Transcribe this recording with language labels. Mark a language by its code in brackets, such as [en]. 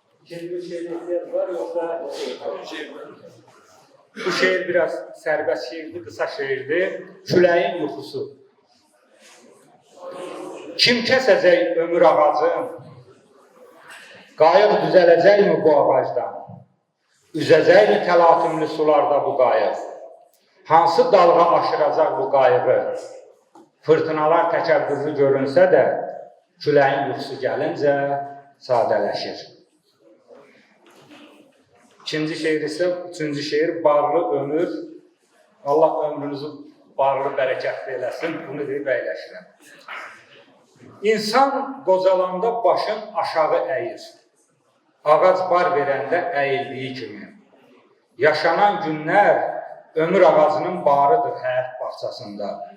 [tr] Bir şeyde ihtiyaç var yoksa bu şiir biraz serbest şiirdi, kısa şiirdi. [az] Küləyin yuxusu. Kim kəsəcək ömür ağacın? Qayıq düzələcəkmi bu ağacdan? Üzəcəkmi təlatümlü sularda bu qayıq? Hansı dalğa aşıracaq bu qayığı? Fırtınalar təkəbbürlü görünsə də, küləyin yuxusu gəlincə sadələşir. İkinci şeir ise, üçüncü şeir barlı ömür. Allah ömrünüzü barlı bərəkətli eləsin. Bunu deyib əyləşirəm. İnsan qocalanda başın aşağı əyir. Ağac bar verəndə əyildiyi kimi. Yaşanan günlər ömür ağacının barıdır həyat bağçasında.